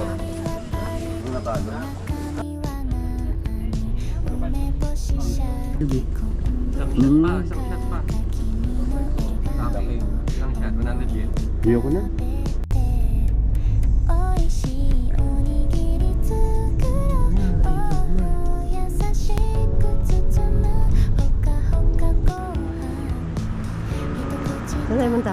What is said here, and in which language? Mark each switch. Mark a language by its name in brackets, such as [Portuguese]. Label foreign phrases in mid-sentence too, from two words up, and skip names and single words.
[Filipino] Isang shot pa. Okay. Isang shot. 100 yen. Iyo ko na. [Japanese] おいしいおにぎり作ろうお優しく包むほかほかご飯一口 [Filipino] Saan tayo punta?